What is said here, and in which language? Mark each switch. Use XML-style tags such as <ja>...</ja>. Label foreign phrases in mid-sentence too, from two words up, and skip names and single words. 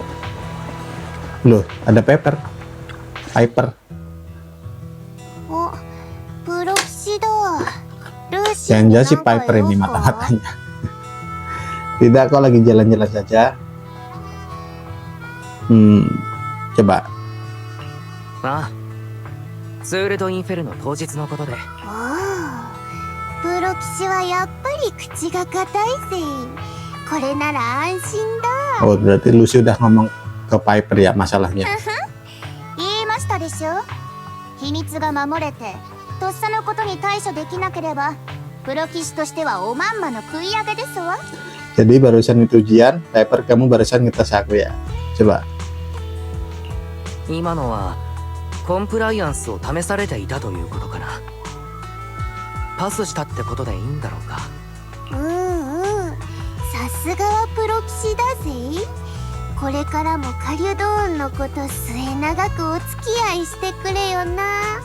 <id>Loh, ada Piper. Jangan-jangan si Piper ini mata-matanya. Tidak, kok lagi jalan-jalan saja. Coba.</id> <ja>ツールドインフェルの当日のことで。プロ騎士はやっぱり口が硬いぜ。これなら安心だ。</ja> <id>Oh, berarti Lucy udah ngomong ke Piper ya masalahnya.</id> <ja>言いましたでしょ。秘密が守れて、とっさのことに対処できなければ、プロ騎士としてはおまんまの食い上げですわ。</ja> <id>Jadi barusan itu ujian, Piper, kamu barusan ngetes aku ya. Coba.</id> <ja>今のはコンプライアンスを試されていたということかな。パスしたってことでいいんだろうか。さすがはプロ騎士だぜ。これからもカリュドーンのこと末永くお付き合いしてくれよな。</ja>